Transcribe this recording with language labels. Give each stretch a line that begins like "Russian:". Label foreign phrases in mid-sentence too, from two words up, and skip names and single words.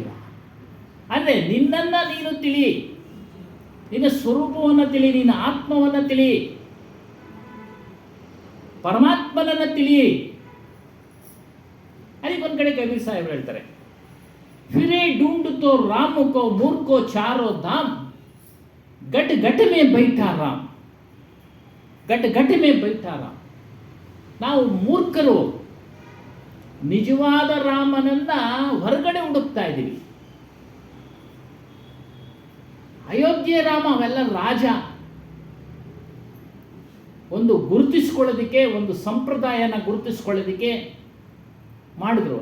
Kannada: ಅಂದರೆ ನಿನ್ನನ್ನು ನೀನು ತಿಳಿ, ನಿನ್ನ ಸ್ವರೂಪವನ್ನು ತಿಳಿ, ನಿನ್ನ ಆತ್ಮವನ್ನು ತಿಳಿ, ಪರಮಾತ್ಮನನ್ನು ತಿಳಿ. ಅದಕ್ಕೆ ಒಂದು ಕಡೆ ಕಬೀರ್ ಸಾಹೇಬರು ಹೇಳ್ತಾರೆ,
Hindi: फिरे ढूंढतो राम को मूर्खो चारो धाम गट गट में बैठा राम. गट गट में बैठा राम.
Kannada: ನಾವು ಮೂರ್ಖರು ನಿಜವಾದ ರಾಮನನ್ನ ಹೊರಗಡೆ ಹುಡುಕ್ತಾ ಇದ್ದೀವಿ. ಅಯೋಧ್ಯೆ ರಾಮ ಅವೆಲ್ಲ ರಾಜ. ಒಂದು ಗುರುತಿಸ್ಕೊಳ್ಳೋದಕ್ಕೆ, ಒಂದು ಸಂಪ್ರದಾಯನ ಗುರುತಿಸ್ಕೊಳ್ಳೋದಕ್ಕೆ ಮಾಡಿದ್ರು.